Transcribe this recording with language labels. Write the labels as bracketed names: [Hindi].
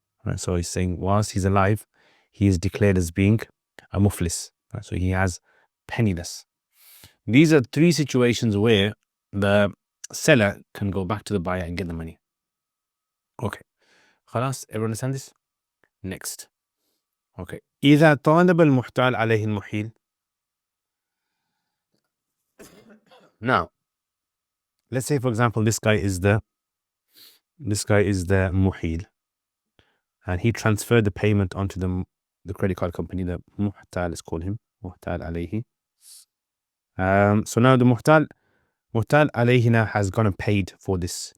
[English] Right, so he's saying whilst he's alive, he is declared as being a muflis. Right, so he has penniless. These are three situations where the seller can go back to the buyer and get the money. Okay. خلاص, everyone understand this? Next. Okay. [Arabic] إذا طالب المحتال عليه المحيل. [English] Now, let's say, for example, this guy is the muhil, and he transferred the payment onto the credit card company. The muhtal, let's call him muhtal alayhi. So now the muhtal alayhi now has gone and paid for this.